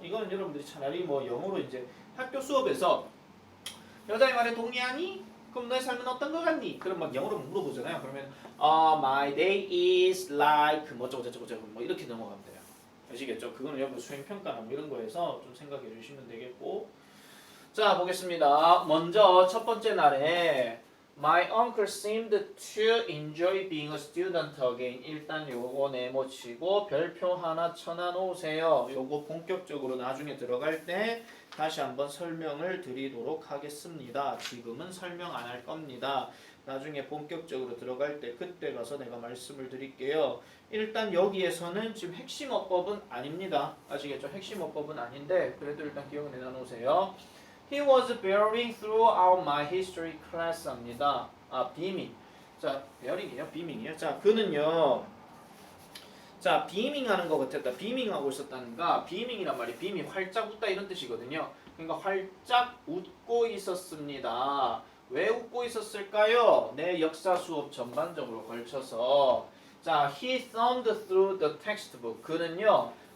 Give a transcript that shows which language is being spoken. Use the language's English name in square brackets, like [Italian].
[Korean] 이거는 여러분들이 차라리 뭐 영어로 이제 학교 수업에서 여자의 말에 동의하니? 그럼 너의 삶은 어떤 거 같니? 그럼 막 영어로 물어보잖아요. 그러면 [English] my day is like [Korean] 뭐 어쩌고 뭐 이렇게 넘어가면 돼요. 아시겠죠? 그거는 여러분 수행평가나 뭐 이런 거에서 좀 생각해 주시면 되겠고 자 보겠습니다. 먼저 첫 번째 날에 [English] My uncle seemed to enjoy being a student again. [Korean] 일단 요거 네모치고 별표 하나 쳐놔놓으세요. 요거 본격적으로 나중에 들어갈 때 다시 한번 설명을 드리도록 하겠습니다. 지금은 설명 안 할 겁니다. 나중에 본격적으로 들어갈 때 그때 가서 내가 말씀을 드릴게요. 일단 여기에서는 지금 핵심 어법은 아닙니다. 아시겠죠? 핵심 어법은 아닌데 그래도 일단 기억을 내놔놓으세요. [English] He was bearing throughout my history class입니다. beaming. [Korean] 자, bearing이요? beaming이요? 자, 그는요. 자, beaming하는 것 같았다. beaming하고 있었다는가? beaming이란 말이 beam이 활짝 웃다 이런 뜻이거든요. 그러니까 활짝 웃고 있었습니다. 왜 웃고 있었을까요? 내 역사 수업 전반적으로 걸쳐서 자, [English] he thumbed through the textbook. [Korean] 그는요.